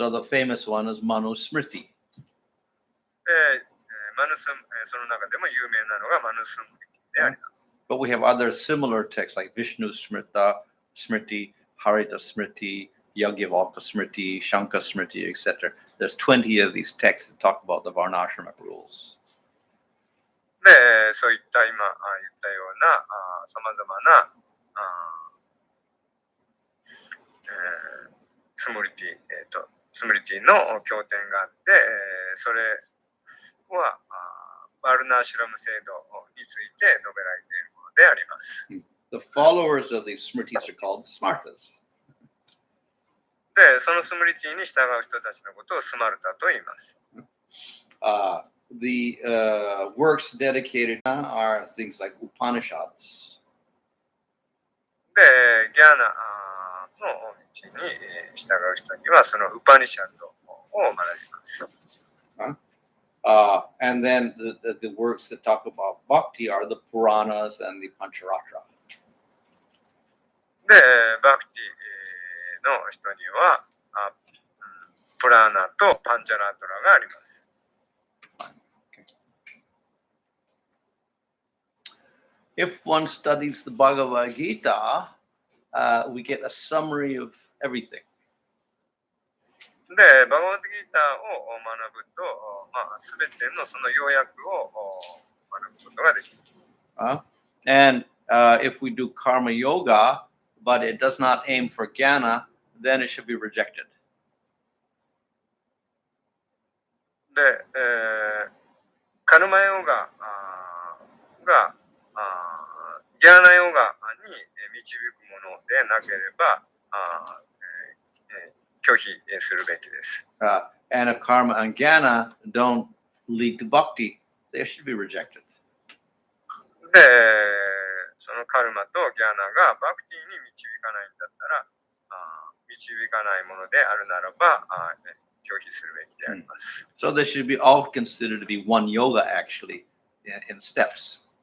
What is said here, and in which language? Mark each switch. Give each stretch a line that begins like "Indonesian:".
English: So the famous one is Manu Smriti.
Japanese: で、その中でも有名なのがマヌスムリティであります。
English: But we have other similar texts like Vishnu Smriti, Harita Smriti, Yagyavalkya Smriti, Shanka Smriti, etc. There's 20 of these texts that talk about the Varnashrama rules.
Japanese: で、そういった今言ったようなさまざまなスムリティ、スムリティの経典があって、それはバルナーシュラム制度について述べられているものであります。
English: The followers of these Smritis are called Smartas.
Japanese: で、そのスムリティに従う人たちのことをスマルタと言います。
English: The works dedicated are things like Upanishads.
Japanese: で、ギャーナの道に従う人にはそのウパニシャッドを学びます。
English: And then the works that talk about bhakti are the Puranas and the Pancharatra.
Japanese: で、バクティの人にはプラーナとパンチャラトラがあります。
English: If one studies the Bhagavad Gita, we get a summary of everything.
Japanese: で、バガバッドギーターを学ぶと、すべてのその要約を学ぶことができます。
English: And if we do karma yoga, but it does not aim for jnana, then it should be rejected.
Japanese: で、カルマヨガがギャーナヨガに導くものでなければ拒否するべきです。
English: And if karma and jnana don't lead to bhakti, they should be rejected.
Japanese: で、そのカルマとギャーナがバクティに導かないんだったら、導かないものであるならば拒否するべきであります。
English: So they should be all considered to be one yoga actually in steps.